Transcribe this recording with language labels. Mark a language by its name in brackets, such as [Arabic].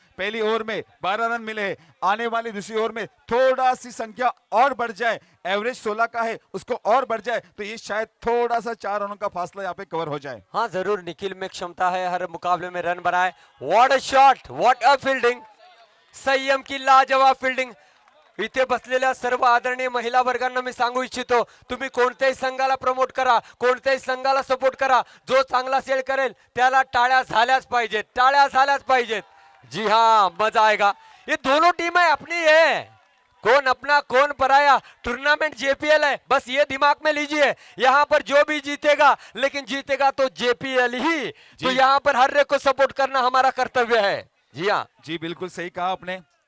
[Hindi] पहली ओवर में 12 रन मिले हैं, आने वाली दूसरी ओवर में थोड़ा सी संख्या और बढ़ जाए, एवरेज 16 का है, उसको और बढ़ जाए तो ये शायद थोड़ा सा 4 रनों का फासला यहाँ पे कवर हो जाए। हाँ जरूर, निखिल में क्षमता है हर मुकाबले में रन बनाए। [English] what a shot, what a fielding, [Hindi] संयम की लाजवाब फील्डिंग। [Marathi] इथे बसलेल्या सर्व आदरणीय महिला वर्गांना मी सांगू इच्छितो, तुम्ही कोणत्याही संघाला प्रमोट करा, कोणत्याही संघाला सपोर्ट करा, जो चांगला सेल करेल त्याला टाळ्या झाल्याच पाहिजेत, टाळ्या झाल्याच पाहिजेत। [Hindi] जी हाँ, मजा आएगा। ये दोनों टीमें अपनी है, कौन अपना कौन पराया। टूर्नामेंट जेपीएल है, बस ये दिमाग में लीजिए। यहाँ पर जो भी जीतेगा, लेकिन जीतेगा तो जेपीएल ही, तो यहाँ पर हर एक को सपोर्ट करना हमारा कर्तव्य है। जी हाँ जी, बिल्कुल सही कहा आपने।